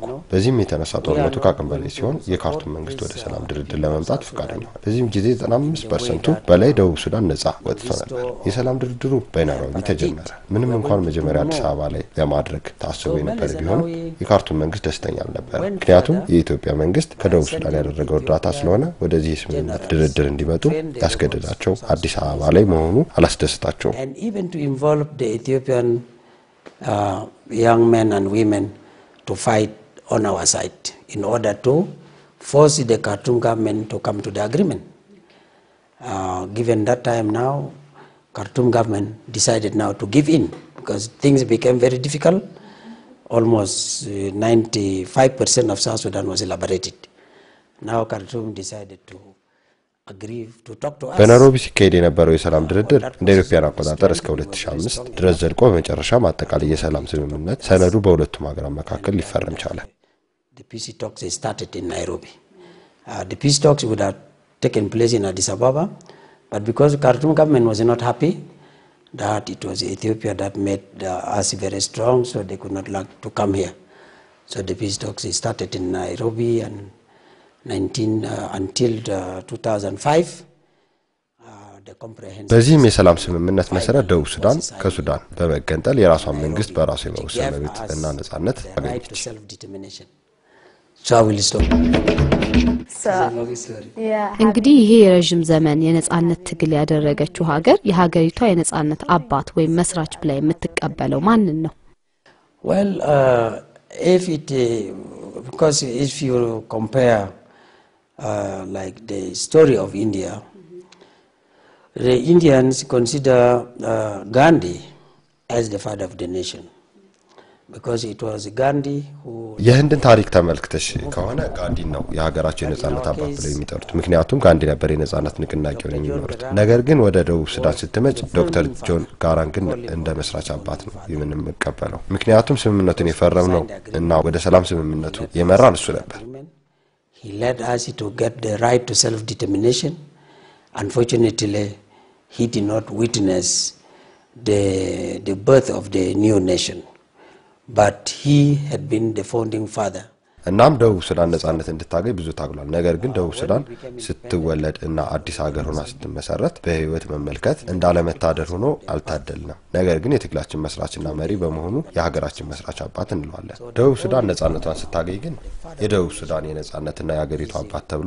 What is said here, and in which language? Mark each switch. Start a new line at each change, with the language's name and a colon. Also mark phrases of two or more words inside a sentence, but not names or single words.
Amharic: በዚህም የተነሳ ጦርነቱ ከአቅም በላይ ሲሆን የካርቱም መንግስት ወደ ሰላም ድርድር ለመምጣት ፈቃደኛ ሆነ። በዚህም ጊዜ 95% በላይ ደቡብ ሱዳን ነጻ ወጥቶ ነበር። የሰላም ድርድሩ በናይሮቢ ተጀመረ። ምንም እንኳን መጀመሪያ አዲስ አበባ ላይ ለማድረግ ታስቦ የነበረ ቢሆን የካርቱም መንግስት ደስተኛ አልነበረ። ምክንያቱም የኢትዮጵያ መንግስት ከደቡብ ሱዳን ያደረገው እርዳታ ስለሆነ ወደዚህ ስምምነት ድርድር እንዲመጡ ያስገደዳቸው አዲስ አበባ ላይ መሆኑ አላስደስታቸውም።
English: And even to involve the Ethiopian young men and women to fight on our side in order to force the Khartoum government to come to the agreement. Given that time now, Khartoum government decided now to give in because things became very difficult. Almost 95% of South Sudan was liberated. Now Khartoum decided to agree to talk to us.
Amharic: በናይሮቢ ሲካሄድ የነበረው የሰላም ድርድር እንደ ኢትዮጵያን አቆጣጠር እስከ 2005 ድረስ ዘልቆ በመጨረሻ ማጠቃለያ የሰላም ስምምነት ሰነዱ በሁለቱም ሀገራት መካከል ሊፈረም ቻለ።
English: The peace talks started in Nairobi. The peace talks would have taken place in Addis Ababa, but because the Khartoum government was not happy that it was Ethiopia that made us very strong, so they could not like to come here. So the peace talks started in Nairobi and until 2005.
Amharic: በዚህም የሰላም ስምምነት መሰረት ደቡብ ሱዳን ከሱዳን በመገንጠል የራሷን መንግስት በራሷ የመወሰን መብት እና ነጻነት አገኘች። እንግዲህ ይሄ የረጅም ዘመን የነጻነት ትግል ያደረገችው ሀገር የሀገሪቷ የነጻነት አባት ወይም መስራች ብላ የምትቀበለው ማንን ነው?
English: Well, because if you compare like the story of India, the Indians consider Gandhi as the father of the nation. Because it was Gandhi who
Amharic: የህንድን ታሪክ ተመልክተሽ ከሆነ ጋንዲ ነው የሀገራቸው የነጻነት አባት ብለው የሚጠሩት። ምክንያቱም ጋንዲ ነበር የነጻነት ንቅናቄውን የሚመሩት። ነገር ግን ወደ ደቡብ ሱዳን ስትመጭ ዶክተር ጆን ጋራንግን እንደ መስራች አባት ነው የምንቀበለው። ምክንያቱም ስምምነቱን የፈረመው እና ወደ ሰላም ስምምነቱ የመራን እሱ ነበር።
English: He led us to get the right to self determination. Unfortunately, he did not witness the birth of the new nation. But he had been the founding father.
Amharic: እናም ደቡብ ሱዳን ነጻነት እንድታገኝ ብዙ ታግሏል። ነገር ግን ደቡብ ሱዳን ስትወለድ እና አዲስ ሀገር ሆና ስትመሰረት በህይወት መመልከት እንዳለመታደል ሆኖ አልታደልንም። ነገር ግን የትግላችን መስራችና መሪ በመሆኑ የሀገራችን መስራች አባት እንለዋለን። ደቡብ ሱዳን ነጻነቷን ስታገኝ ግን የደቡብ ሱዳን የነጻነትና የሀገሪቱ አባት ተብሎ